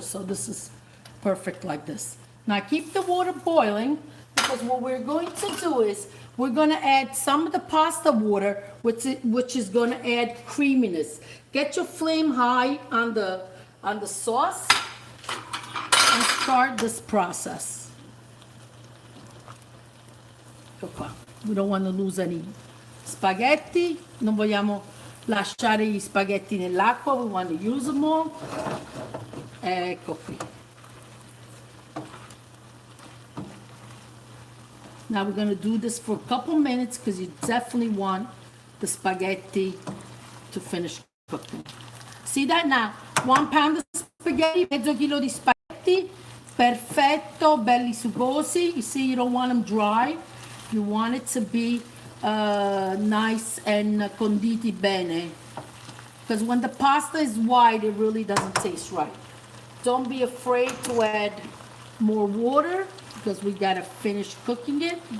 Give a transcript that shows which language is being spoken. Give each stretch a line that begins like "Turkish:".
English: So this is perfect like this. Now keep the water boiling, because what we're going to do is we're going to add some of the pasta water, which is going to add creaminess. Get your flame high on the sauce and start this process.
Italian: Ecco qua.
English: We don't want to lose any spaghetti.
Italian: Non vogliamo lasciare gli spaghetti nell'acqua.
English: We want to use them all.
Italian: Ecco qui.
English: Now we're going to do this for a couple minutes, because you definitely want the spaghetti to finish cooking. See that now? 1 pound of spaghetti,
Italian: mezzo chilo di spaghetti. Perfetto, belli sugosi.
English: You see, you don't want them dry. You want it to be nice and
Italian: conditi bene.
English: Because when the pasta is white, it really doesn't taste right. Don't be afraid to add more water, because we gotta finish cooking it.